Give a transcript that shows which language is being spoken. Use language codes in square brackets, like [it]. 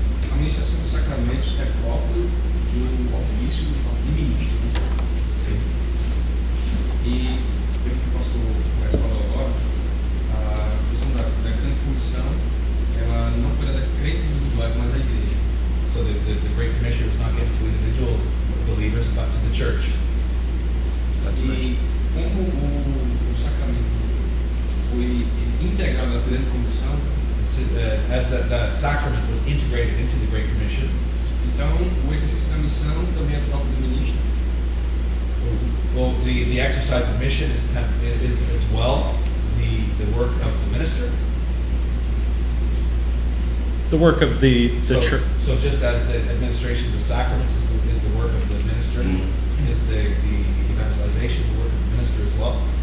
[pt] A ministração dos sacramentos é próprio do ofício de ministro. Né? Sim. E, pelo que o pastor Wes falou agora, a questão da grande comissão, ela não foi dada a crentes individuais, mas à igreja. [en] So the Great Commission was not given to individual believers, but to the church. [pt] E como o sacramento foi integrado à grande comissão, [en] As the sacrament was integrated into the Great Commission, [pt] então o exercício da missão também é próprio do ministro. [en] well, the exercise of mission is as well the work of the minister. The work of the church. So just as the administration of the sacraments is the work of the minister, is the evangelization the work of the minister as well.